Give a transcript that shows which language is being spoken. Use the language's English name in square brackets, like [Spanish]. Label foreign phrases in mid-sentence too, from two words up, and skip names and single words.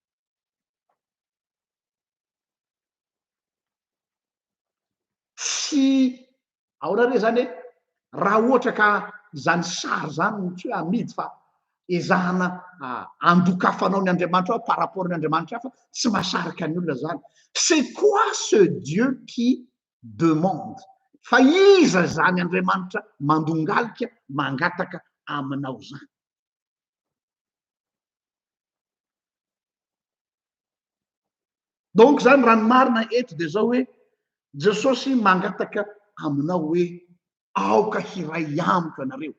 [Malagasy] Tsy aorare zany hoe raha ohatra ka zany sary zany tsy hoe amidy fa ezahana andokafanao ny Andriamanitra [French] par rapport [Malagasy] ny Andriamanitra hafa, tsy mahasarika ny olona zany. [French] C'est quoi ce Dieu qui demande? [Malagasy] Fa iza zany Andriamanitra mandongalika mangataka aminao zany? Donc zany raha ny marina eto de zao hoe Jesosy mangataka aminao hoe aoka hiray amiko anareo.